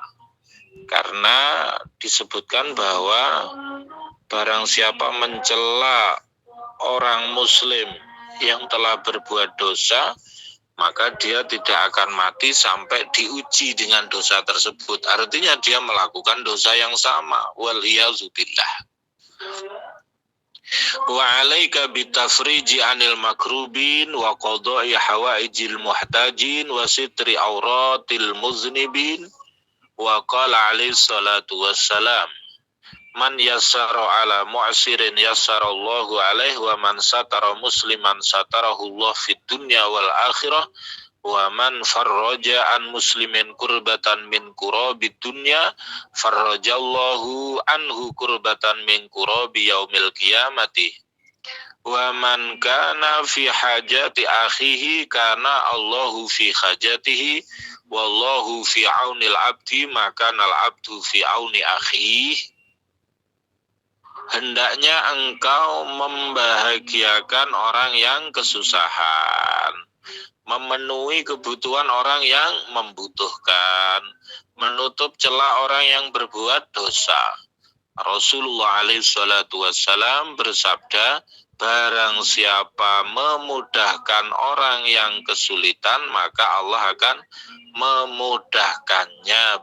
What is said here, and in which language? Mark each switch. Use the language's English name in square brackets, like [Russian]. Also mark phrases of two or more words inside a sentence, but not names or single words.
[Indonesian] Karena disebutkan bahwa barang siapa mencela orang muslim yang telah berbuat dosa, maka dia tidak akan mati sampai diuji dengan dosa tersebut. Artinya dia melakukan dosa yang sama. [Arabic] والعياذ بالله وعليك بتفريج عن المكروبين وقضاء حوائج المحتاجين وستر عورات المذنبين وقال عليه الصلاة والسلام من يسر على معسر يسر الله عليه ومن ستر مسلما ستره الله في الدنيا والآخرة ومن فرج عن مسلم كربة من كرب الدنيا فرج الله عنه كربة من كرب يوم القيامة ومن كان في حاجة أخيه كان الله في حاجته والله في عون العبد ما كان العبد في عون أخيه. [Indonesian] Hendaknya engkau membahagiakan orang yang kesusahan, memenuhi kebutuhan orang yang membutuhkan, menutup celah orang yang berbuat dosa. Rasulullah SAW bersabda, barang siapa memudahkan orang yang kesulitan, maka Allah akan memudahkannya.